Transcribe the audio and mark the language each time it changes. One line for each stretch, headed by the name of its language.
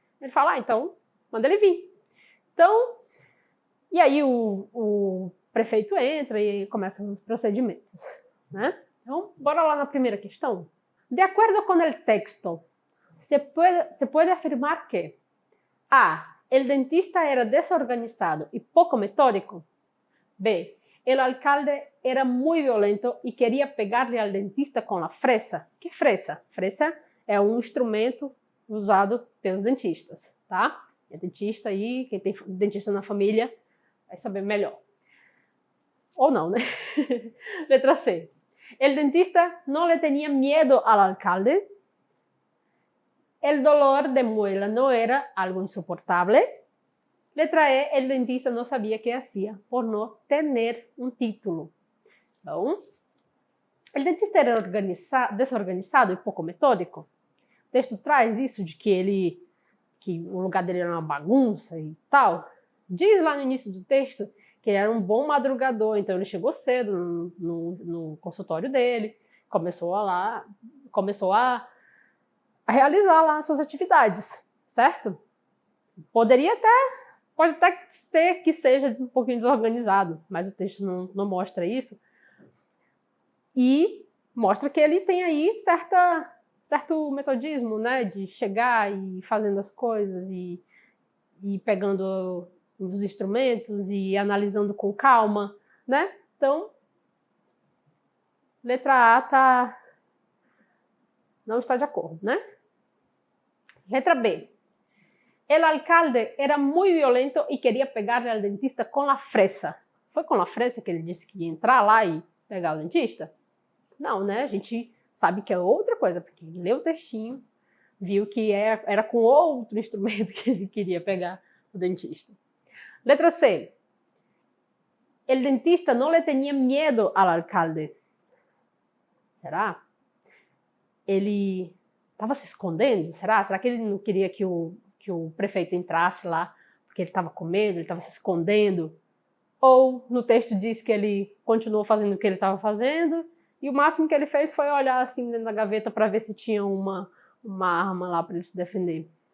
Portuguese: Ele fala, então manda ele vir. Então, e aí o prefeito entra e começam os procedimentos, né? Então, bora lá na primeira questão. De acordo com o texto, se pode afirmar que A.
Spanish: El dentista era desorganizado y poco metódico. B. El alcalde era muy violento y quería pegarle al dentista con la fresa.
Portuguese: Que fresa? Fresa é um instrumento usado pelos dentistas, tá? É dentista aí, quem tem dentista na família vai saber melhor. Ou não, né? Letra C.
Spanish: El dentista no le tenía miedo al alcalde. El dolor de muela no era algo insoportable.
Portuguese: Letra E,
Spanish: el dentista no sabía qué hacía por no tener un título.
Portuguese: Então,
Spanish: el dentista
Portuguese: era desorganizado e pouco metódico. O texto traz isso de que o lugar dele era uma bagunça e tal. Diz lá no início do texto que ele era um bom madrugador, então ele chegou cedo no consultório dele, começou a realizar lá as suas atividades, certo? Pode até ser que seja um pouquinho desorganizado, mas o texto não mostra isso. E mostra que ele tem aí certo metodismo, né, de chegar e fazendo as coisas e pegando os instrumentos e analisando com calma, né? Então, letra A não está de acordo, né? Letra B.
Spanish: El alcalde era muy violento y quería pegarle al dentista con la fresa.
Portuguese: Foi com a fresa que ele disse que ia entrar lá e pegar o dentista? Não, né? A gente sabe que é outra coisa, porque ele leu o textinho, viu que era com outro instrumento que ele queria pegar o dentista. Letra C.
Spanish: El dentista no le tenía miedo al alcalde.
Portuguese: Será? Ele estava se escondendo? Será? Será que ele não queria que o prefeito entrasse lá porque ele estava com medo, ele estava se escondendo? Ou no texto diz que ele continuou fazendo o que ele estava fazendo e o máximo que ele fez foi olhar assim dentro da gaveta para ver se tinha uma arma lá para ele se defender.